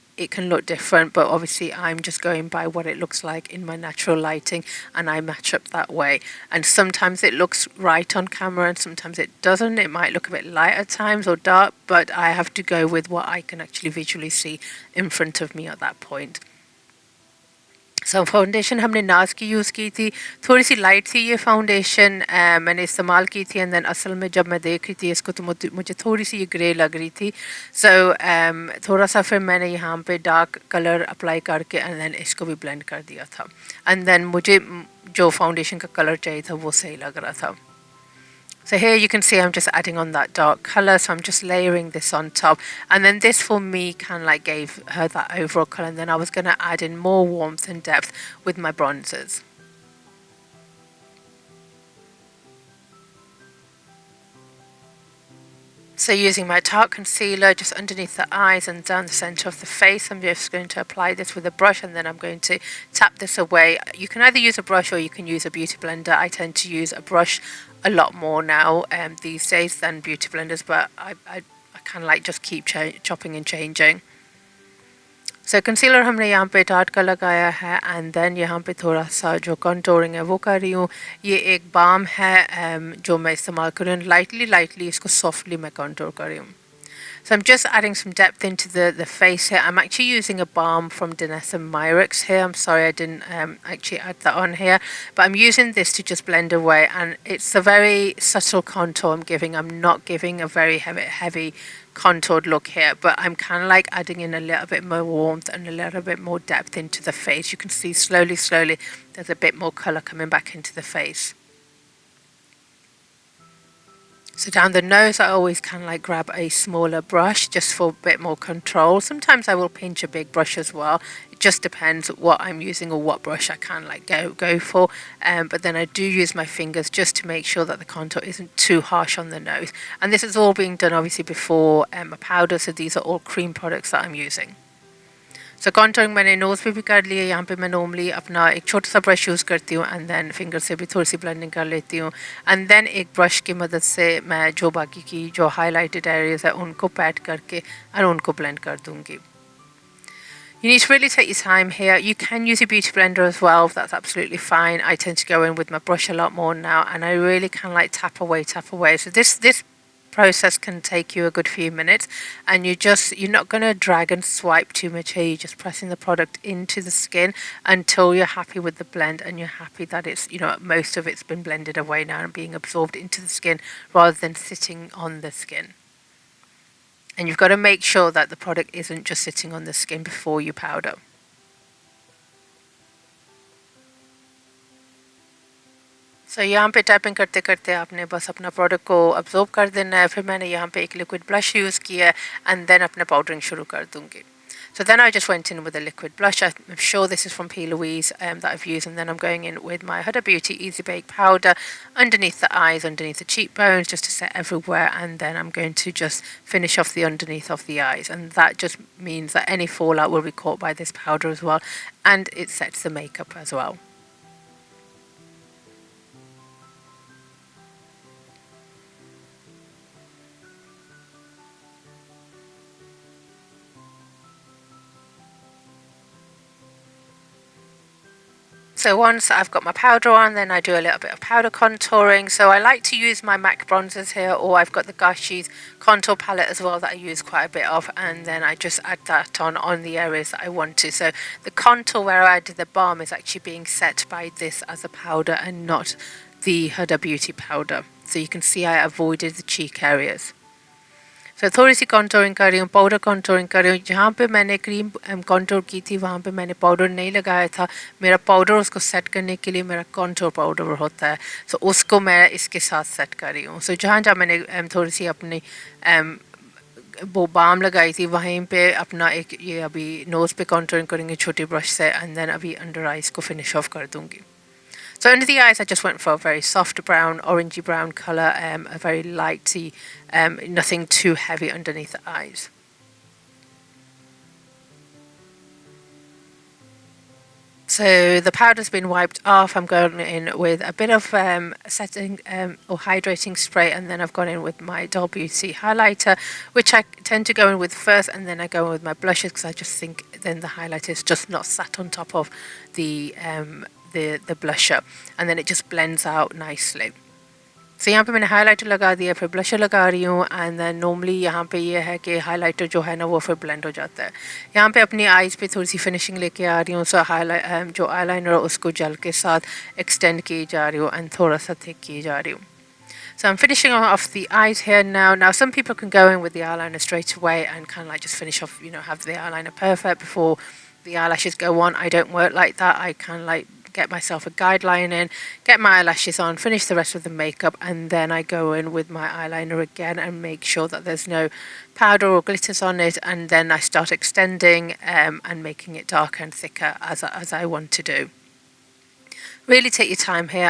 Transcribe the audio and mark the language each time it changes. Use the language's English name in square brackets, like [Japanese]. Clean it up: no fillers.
[English] It can look different, but obviously I'm just going by what it looks like in my natural lighting, and I match up that way. And sometimes it looks right on camera and sometimes it doesn't. It might look a bit light at times or dark, but I have to go with what I can actually visually see in front of me at that point. [Hindi] So foundation हमने नाज की use की थी, थोड़ी सी light थी ये foundation, मैंने इस्तेमाल की थी, एंड देन असल में जब मैं देख रही थी इसको तो मुझे थोड़ी सी ये ग्रे लग रही थी। सो थोड़ा सा फिर मैंने यहाँ पे डार्क कलर अप्लाई करके एंड देन इसको भी ब्लेंड कर दिया था, एंड देन मुझे जो फाउंडेशन का कलर चाहिए था वो सही लग रहा था। [English] So here you can see I'm just adding on that dark colour, so I'm just layering this on top, and then this for me kind of like gave her that overall colour, and then I was going to add in more warmth and depth with my bronzers. So using my tart concealer just underneath the eyes and down the centre of the face, I'm just going to apply this with a brush, and then I'm going to tap this away. You can either use a brush or you can use a beauty blender. I tend to use a brush a lot more now these days than beauty blenders, but I kind of like just keep chopping and changing. [Hindi] So concealer हमने यहाँ पे dark का लगाया है, and then यहाँ पे थोड़ा सा जो कंटूरिंग है वो कर रही हूँ। ये एक बाम है जो मैं इस्तेमाल कर रही हूँ, लाइटली इसको सॉफ्टली मैं कंटूर कर रही हूँ। [English] So I'm just adding some depth into the face here. I'm actually using a balm from Danessa Myricks here. I'm sorry I didn't actually add that on here. But I'm using this to just blend away. And it's a very subtle contour I'm giving. I'm not giving a very heavy contoured look here. But I'm kind of like adding in a little bit more warmth and a little bit more depth into the face. You can see slowly, there's a bit more colour coming back into the face. So down the nose, I always kind of like grab a smaller brush just for a bit more control. Sometimes I will pinch a big brush as well. It just depends what I'm using or what brush I kind of like go for. But then I do use my fingers just to make sure that the contour isn't too harsh on the nose. And this is all being done obviously before a powder. So these are all cream products that I'm using. [Hindi] So contouring मैंने nose पे भी कर लिया। यहाँ पे मैं normally अपना एक छोटा सा ब्रश यूज़ करती हूँ, एंड देन फिंगर से भी थोड़ी सी ब्लेंडिंग कर लेती हूँ, एंड देन एक ब्रश की मदद से मैं जो बाकी की जो हाईलाइटेड एरियाज़ है उनको पैट करके और उनको ब्लेंड कर दूँगी। [English] You need to really take your time here. You can use a beauty blender as well, that's absolutely fine. I tend to go in with my brush a lot more now, and I really kind of like tap away. So this process can take you a good few minutes, and you're not going to drag and swipe too much here. You're just pressing the product into the skin until you're happy with the blend and you're happy that it's, most of it's been blended away now and being absorbed into the skin rather than sitting on the skin. And you've got to make sure that the product isn't just sitting on the skin before you powder. [Hindi] सो यहाँ पे tapping करते करते आपने बस अपना product को absorb कर देना है। फिर मैंने यहाँ पे एक लिक्विड ब्लश यूज़ किया है, एंड देन अपना पाउडरिंग शुरू कर दूँगी। [English] So then I just went in with a liquid blush. I'm sure this is from P. Louise that I've used, and then I'm going in with my Huda Beauty Easy Bake powder underneath the eyes, underneath the cheekbones, just to set everywhere, and then I'm going to just finish off the underneath of the eyes, and that just means that any fallout will be caught by this powder as well, and it sets the makeup as well. So once I've got my powder on, then I do a little bit of powder contouring. So I like to use my MAC bronzers here, or I've got the Gashi's contour palette as well that I use quite a bit of, and then I just add that on the areas that I want to. So the contour where I did the balm is actually being set by this as a powder and not the Huda Beauty powder. So you can see I avoided the cheek areas. [Hindi] So थोड़ी सी contouring कर रही हूँ, powder contouring कर रही हूँ. जहाँ पे मैंने क्रीम कॉन्टोर की थी वहाँ पे मैंने पाउडर नहीं लगाया था. मेरा पाउडर उसको सेट करने के लिए मेरा कॉन्टोर पाउडर होता है, सो उसको मैं इसके साथ सेट कर रही हूँ. सो जहाँ जहाँ मैंने थोड़ी सी अपनी वो बाम लगाई थी वहीं पे अपना एक ये अभी नोज़ पे कॉन्टोरिंग करेंगे छोटे ब्रश से, एंड देन अभी अंडर आइज़ को फिनिश ऑफ कर दूँगी. [English] So under the eyes I just went for a very soft brown, orangey brown colour, a very lighty, nothing too heavy underneath the eyes. So the powder's been wiped off. I'm going in with a bit of setting or hydrating spray, and then I've gone in with my Doll Beauty highlighter, which I tend to go in with first, and then I go in with my blushes because I just think then the highlighter is just not sat on top of the blusher, and then it just blends out nicely. [Hindi] So यहाँ पे मैंने highlighter लगा दिया, फिर blusher लगा रही हूँ, and then normally यहाँ पे ये है कि हाइलाइटर जो है ना वो फिर ब्लेंड हो जाता है. यहाँ पे अपनी आइज़ पे थोड़ी सी फिनिशिंग लेके आ रही हूँ. सो जो आईलाइनर है उसको जेल के साथ एक्सटेंड की जा रही हूँ एंड थोड़ा सा थिक की जा रही हूँ. [English] So I'm finishing off the eyes here now. Now some people can go in with the eyeliner straight away and kind of like just finish off, have the eyeliner perfect before the eyelashes go on. I don't work like that. I kind of like get myself a guideline in, get my eyelashes on, finish the rest of the makeup, and then I go in with my eyeliner again and make sure that there's no powder or glitters on it, and then I start extending and making it darker and thicker as I want to do. Really take your time here.